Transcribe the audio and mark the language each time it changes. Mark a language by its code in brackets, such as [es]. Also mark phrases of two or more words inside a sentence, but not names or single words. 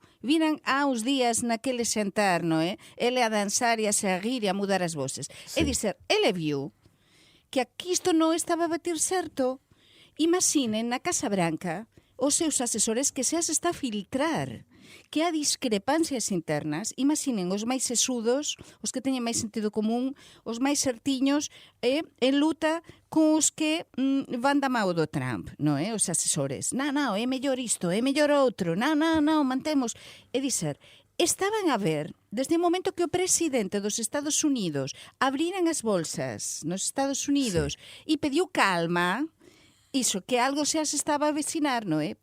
[pt] Viram há uns dias naquele sentar, não é? Ele a dançar e a rir e a mudar as vozes. Sim. É dizer, ele viu que aqui isto não estava a bater certo. Imaginem na Casa Branca os seus assessores que se as está a filtrar, que há discrepâncias internas. [gl] Imaginen os máis sesudos, os que teñen máis sentido común, os máis certiños, en luta con os que van da mão do Trump, non é? Os asesores. Non, é mellor isto, é mellor outro. Non, mantemos. É dizer, estaban a ver, desde o momento que o presidente dos Estados Unidos abriran as bolsas nos Estados Unidos e pediu calma, iso, que algo se as estaba a vecinar, non é?